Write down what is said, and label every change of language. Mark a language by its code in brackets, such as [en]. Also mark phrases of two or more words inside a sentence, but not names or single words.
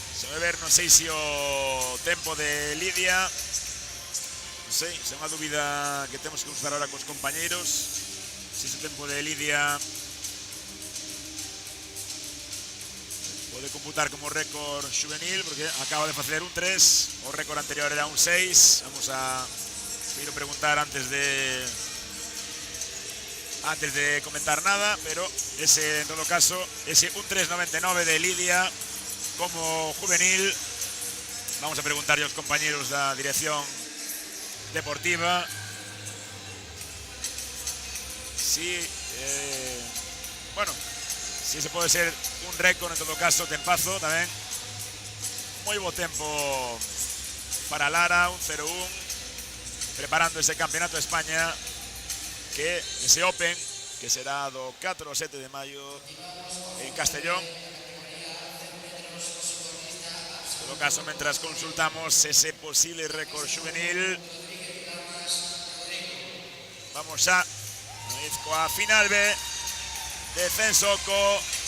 [gl] a ver, non sei se o tempo de Lidia, non sei, se é unha dúbida que temos que consultar ahora cos compañeiros, se ese tempo de Lidia pode computar como [es] récord juvenil, [gl] porque acaba de facer un 3, o récord anterior era un 6. [es] Vamos a quiero preguntar antes de comentar nada, pero ese, en todo caso, ese un 3.99 de Lidia como juvenil, vamos a preguntar a los compañeros de la dirección deportiva si, bueno, si ese puede ser un récord, en todo caso, tempazo también. Muy buen tiempo para Lara, un 0-1, preparando ese campeonato de España, que ese Open, [gl] que será do 4 ao 7 de maio en Castellón. [es] En todo caso, mientras consultamos ese posible récord juvenil, vamos a coa final B de Censoco.